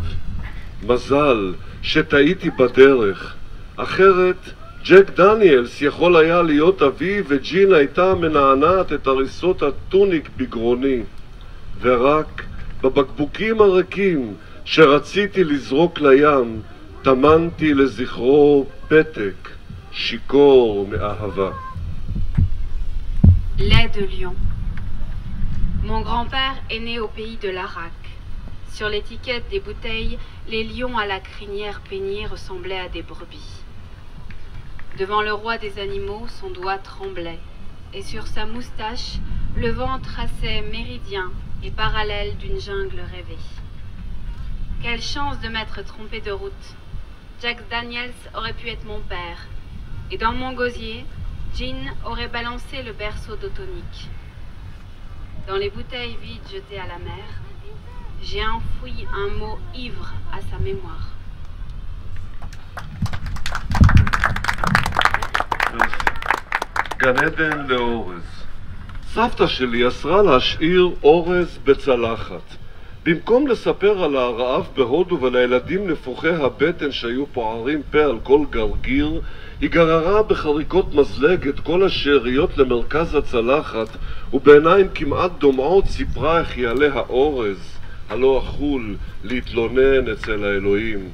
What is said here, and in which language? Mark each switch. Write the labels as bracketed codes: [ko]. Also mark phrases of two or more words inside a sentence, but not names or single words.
[he] מזל שטעיתי בדרך, אחרת ג'ק דניאלס יכול היה להיות אבי וג'ין הייתה מנענעת את הריסות הטוניק בגרוני. ורק בבקבוקים הריקים שרציתי לזרוק לים טמנתי לזכרו פתק שיכור מאהבה. [fr] Lait de lion. Mon grand-père est né au pays de l'Arak. Sur l'étiquette des bouteilles, les lions à la crinière peignée ressemblaient à des brebis. Devant le roi des animaux, son doigt tremblait, et sur sa moustache, le vent traçait méridien et parallèle d'une jungle rêvée. Quelle chance de m'être trompé de route! Jack Daniels aurait pu être mon père, et dans mon gosier, Jean aurait balancé le berceau d'autonique. Dans les bouteilles vides jetées à la mer, j'ai enfoui un mot ivre à sa mémoire. [he] גן עדן לאורז. סבתא שלי אסרה להשאיר אורז בצלחת. במקום לספר על הרעב בהודו ולילדים נפוחי הבטן שהיו פוערים פה על כל גרגיר, היא גררה בחריקות מזלג את כל השאריות למרכז הצלחת, ובעיניים כמעט דומעות סיפרה איך יעלה האורז, הלא אכול, להתלונן אצל האלוהים.